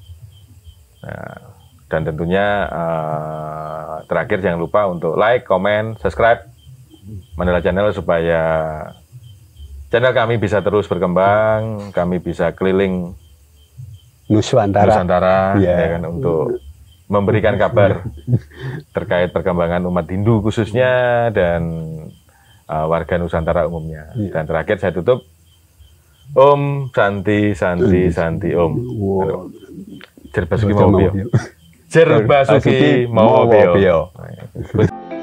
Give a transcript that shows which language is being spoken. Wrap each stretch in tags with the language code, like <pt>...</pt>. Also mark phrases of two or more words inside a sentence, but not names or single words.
<id>Dan tentunya terakhir jangan lupa untuk</id> <en>like, comment, subscribe</en> <id>Menara Channel supaya channel kami bisa terus berkembang, kami bisa keliling Nusantara ya kan, untuk memberikan kabar terkait perkembangan umat Hindu khususnya dan warga Nusantara umumnya. Dan terakhir saya tutup,</id> <sa>Om Santi Santi Santi Om.</sa> <jv>Jerbasuki Mawabio. Jerbasuki Mawabio.</jv>